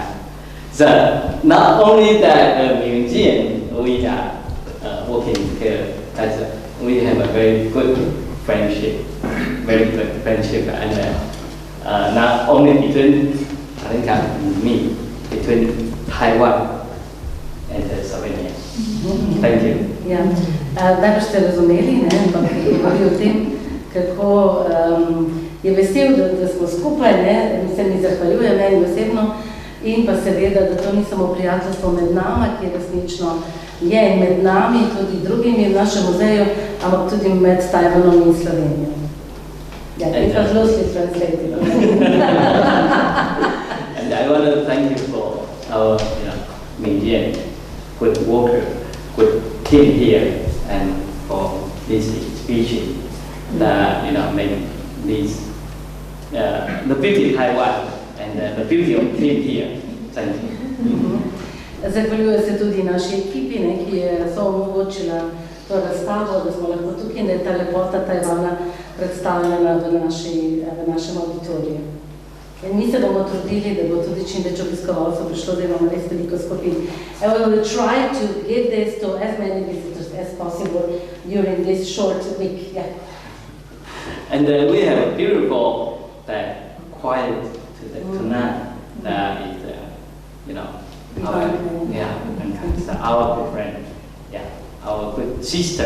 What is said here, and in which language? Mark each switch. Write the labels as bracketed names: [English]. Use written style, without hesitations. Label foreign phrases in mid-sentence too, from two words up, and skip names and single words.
[English] So, not only that museum we are working together, as we have a very good friendship, and not only between Alinka and me, between Taiwan and Slovenia. Thank you. [Slovenian] Ja, najbolj ste razumeli, ne, ampak govori o tem, kako je vesel, da smo skupaj, ne, se mi zahvaljuje meni osebno in pa seveda, da to ni samo prijateljstvo med nama, ki resnično je med nami, tudi drugimi v našem muzeju, ampak tudi med Tajvanom in Slovenijo. Ja, [English] it was loosely translated. And I want to thank you for our museum, good worker, good team here, and for this exhibition that make this the beauty of Taiwan and the beauty of team here. Thank you. [Slovenian] Zahvaljuje se tudi naši ekipi, ne, ki je omogočila to razstavo, da smo lahko tukaj, da je ta lepota Tajvana predstavljena v našem auditoriju. In mi se bomo trudili, da bo tudi čim več obiskovalcev prišlo, da imamo res veliko skupin. [English] And we will try to give this to as many visitors as possible during this short week. Yeah. And we have a beautiful, quiet tonight. That is, our good friend, our good sister.